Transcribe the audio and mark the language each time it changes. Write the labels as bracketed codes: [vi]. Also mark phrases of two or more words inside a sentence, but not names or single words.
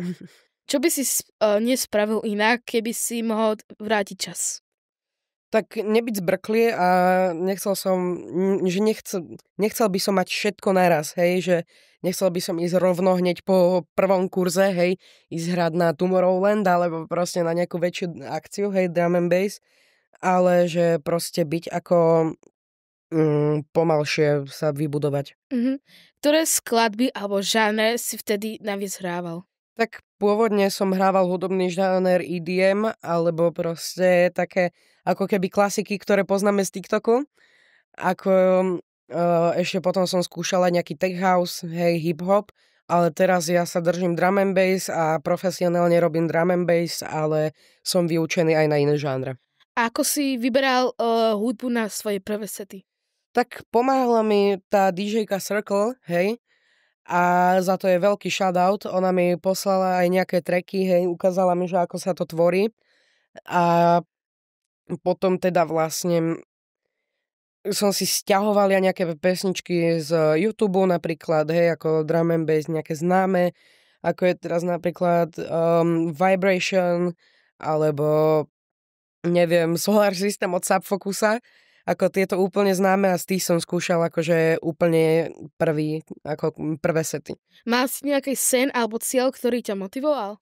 [sk] Čo by si nespravil inak, keby si mohol vrátiť čas? Tak nebyť zbrklý a nechcel by som mať všetko naraz, hej, že nechcel by som ísť rovno hneď po prvom kurze, hej, ísť hrať na Tomorrowland alebo proste na nejakú väčšiu akciu, hej, [en] drum and bass, [sk] ale že proste byť ako pomalšie sa vybudovať. Ktoré skladby alebo žáner si vtedy naviac hrával? Tak pôvodne som hrával hudobný žáner EDM, alebo proste také ako keby klasiky, ktoré poznáme z TikToku. Ako ešte potom som skúšala nejaký [en] tech house, [sk] hej, hip-hop, ale teraz ja sa držím [en] drum and bass [sk] a profesionálne robím [en] drum and bass, [sk] ale som vyučený aj na iné žánre. A ako si vyberal hudbu na svoje prvé sety? Tak pomáhala mi tá DJ-ka Circle, hej, a za to je veľký shoutout. Ona mi poslala aj nejaké tracky, hej, ukázala mi, že ako sa to tvorí. A potom teda vlastne som si sťahoval ja nejaké pesničky z YouTube napríklad, hej, ako [en] drum and bass, [sk] nejaké známe, ako je teraz napríklad Vibration, alebo neviem, Solar System od Subfocusa, ako tieto úplne známe a z tých som skúšal akože úplne prvé sety. Mal si nejaký sen alebo cieľ, ktorý ťa motivoval?